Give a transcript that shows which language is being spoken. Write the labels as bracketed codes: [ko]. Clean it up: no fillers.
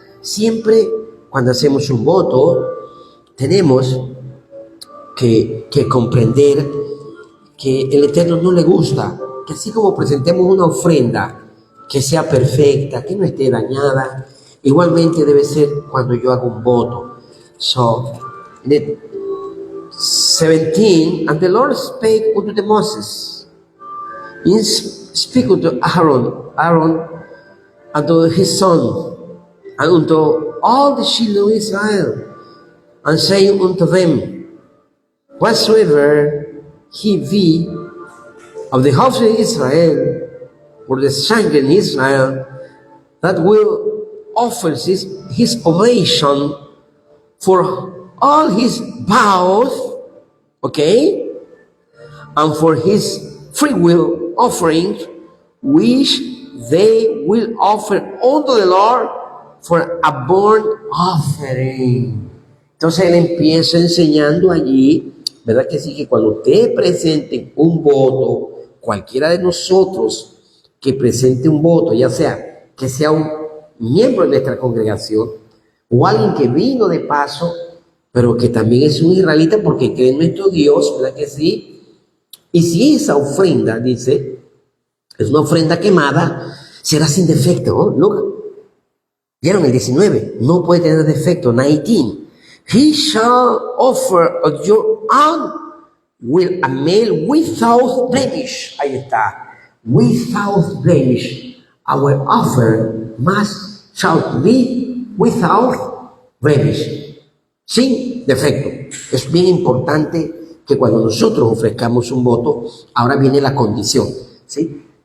[es] Siempre cuando hacemos un voto, tenemos que comprender que el Eterno no le gusta que así como presentemos una ofrenda que sea perfecta, que no esté dañada, igualmente debe ser cuando yo hago un voto. [en] So, in the 17, and the Lord spake unto the Moses, speak unto Aaron unto his son, and unto all the children of Israel, and saying unto them, whatsoever he be of the house of Israel, or the stranger in Israel, that will offer his oblation for all his vows, okay, and for his free will offerings, which they will offer unto the Lord for a burnt offering. [es] Entonces él empieza enseñando allí, ¿verdad que sí? Que cuando ustedes presenten un voto, cualquiera de nosotros que presente un voto, ya sea que sea un miembro de nuestra congregación o alguien que vino de paso, pero que también es un israelita porque cree en nuestro Dios, ¿verdad que sí? Y si esa ofrenda, dice, es una ofrenda quemada, será sin defecto, ¿no? [en] Look, [es] vieron el 19, no puede tener defecto. [en] 19, he shall offer of your own will a male without blemish. [es] Ahí está. [en] Without blemish. Our offer shall be without blemish. [es] Sin defecto. Es bien importante que cuando nosotros ofrezcamos un voto, ahora viene la condición, ¿sí?